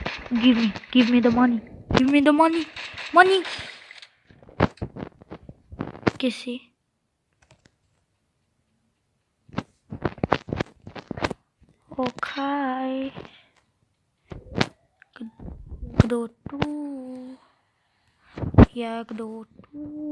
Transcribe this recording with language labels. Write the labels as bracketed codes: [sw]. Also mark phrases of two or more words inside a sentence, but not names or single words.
[en] Give me the money. Give me the money. Money. [sl] Kje si? Okej. Kdo tu? Je kdo tu?